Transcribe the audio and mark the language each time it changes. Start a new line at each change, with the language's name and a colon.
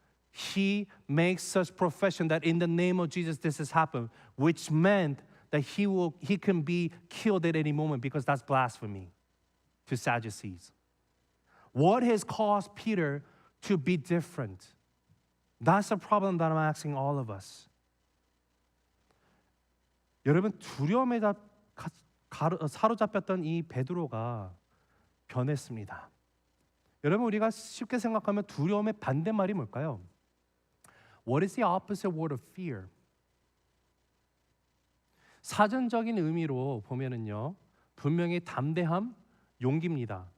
English: He makes such profession that in the name of Jesus this has happened, which meant that he can be killed at any moment, because that's blasphemy to Sadducees. What has caused Peter to be different? That's a problem that I'm asking all of us.
Korean: 여러분, 두려움에 사로잡혔던 이 베드로가 변했습니다. 여러분, 우리가 쉽게 생각하면 두려움의 반대말이 뭘까요?
English: What is the opposite word of fear?
Korean: 사전적인 의미로 보면은요, 분명히 담대함, 용기입니다.